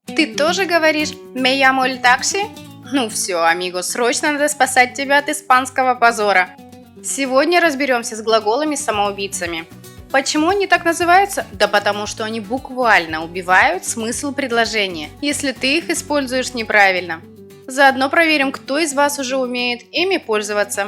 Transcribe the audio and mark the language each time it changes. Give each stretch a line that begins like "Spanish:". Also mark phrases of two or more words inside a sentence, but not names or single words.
Russian: Ты тоже говоришь
Spanish: «me llamo el taxi»?
Russian: Ну все, амиго, срочно надо спасать тебя от испанского позора. Сегодня разберемся с глаголами-самоубийцами. Почему они так называются? Да потому что они буквально убивают смысл предложения, если ты их используешь неправильно. Заодно проверим, кто из вас уже умеет ими пользоваться.